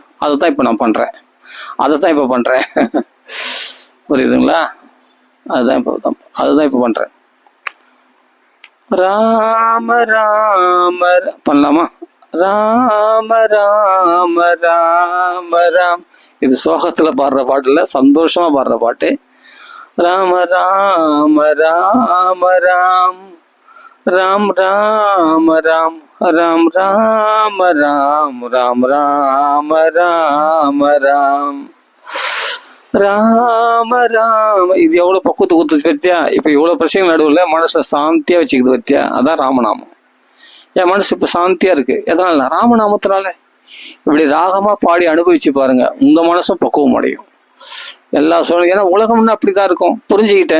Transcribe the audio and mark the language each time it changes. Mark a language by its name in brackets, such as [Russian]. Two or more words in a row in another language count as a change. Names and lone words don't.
[Tamil] அதை தான் இப்போ நான் பண்ணுறேன், புரியுதுங்களா? அதுதான் இப்போ பண்ணுறேன். ராம ராம பண்ணலாமா? ராம ராம ராம ராம். இது சோகத்துல பாடுற பாட்டு இல்ல, சந்தோஷமா பாடுற பாட்டு. ராம ராம ராம ராம், ராம் ராம ராம், ராம் ராம ராம், ராம் ராம ராம ராம், ராம ராம. இது எவ்வளவு பக்குவத்தை கொடுத்து பத்தியா? இப்ப இவ்வளவு பிரச்சனை நடுவில் மனசுல சாந்தியா வச்சுக்குது பத்தியா? அதான் ராமநாமம். என் மனசு இப்ப சாந்தியா இருக்கு. எதனால? ராமநாமத்தினால. இப்படி ராகமா பாடி அனுபவிச்சு பாருங்க, உங்க மனசும் பக்குவம் அடையும் எல்லா சூழ்நிலை. ஏன்னா உலகம்னு அப்படிதான் இருக்கும், புரிஞ்சுக்கிட்டேன்.